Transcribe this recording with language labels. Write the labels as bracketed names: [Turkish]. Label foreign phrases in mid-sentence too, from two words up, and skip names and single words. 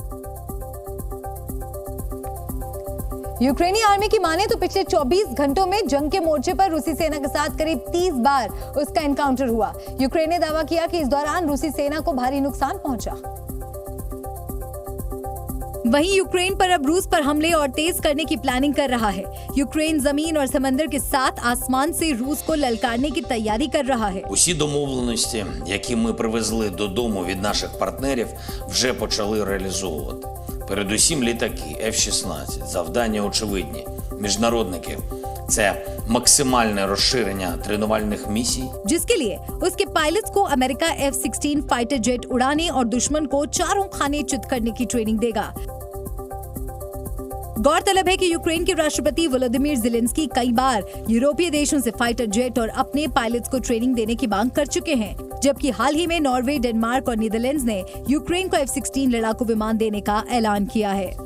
[Hindi] यूक्रेनी आर्मी की माने तो पिछले 24 घंटों में जंग के मोर्चे पर रूसी सेना के साथ करीब 30 बार उसका एनकाउंटर हुआ। यूक्रेन ने दावा किया कि इस दौरान रूसी सेना को भारी नुकसान पहुंचा। वहीं यूक्रेन पर अब रूस पर हमले और तेज करने की प्लानिंग कर रहा है। यूक्रेन जमीन और समंदर के साथ आसमान से रूस को ललकारने की तैयारी कर रहा है। [Ukrainian] Усі домовленості, які ми привезли додому від наших партнерів, вже почали реалізовувати. Передусім літаки F-16. Завдання очевидні. Міжнародники – це максимальне розширення тренувальних місій, [Hindi] जिसके लिए उसके पायलट्स को अमेरिका F-16 [English] fighter jet [Hindi] उड़ाने और दुश्मन को चारों खाने चित करने की ट्रेनिंग देगा। गौरतलब है कि यूक्रेन के राष्ट्रपति वोलोदिमीर ज़ेलेंस्की कई बार यूरोपीय देशों से [English] fighter jet [Hindi] और अपने पायलट्स को ट्रेनिंग देने की मांग कर चुके हैं, जबकि हाल ही में नॉर्वे, डेनमार्क और नीदरलैंड्स ने यूक्रेन को F-16 लड़ाकू विमान देने का ऐलान किया है।